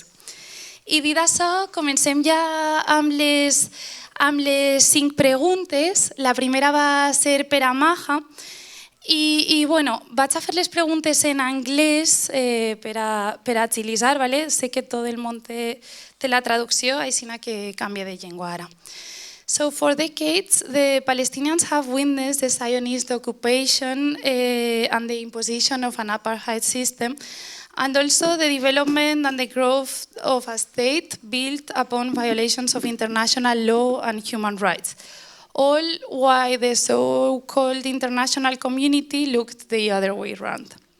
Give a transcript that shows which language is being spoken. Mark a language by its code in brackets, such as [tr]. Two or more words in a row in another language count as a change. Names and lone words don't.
[ca] I dit això, comencem ja amb les 5 preguntes. La primera va ser per a Maha i vaig a fer les preguntes en anglès per a agilitzar. Sé que tot el món té la traducció, així que canvia de llengua ara. [en] So for decades, the Palestinians have witnessed the Zionist occupation and the imposition of an apartheid system, and also the development and the growth of a state built upon violations of international law and human rights, all while the so-called international community looked the other way around.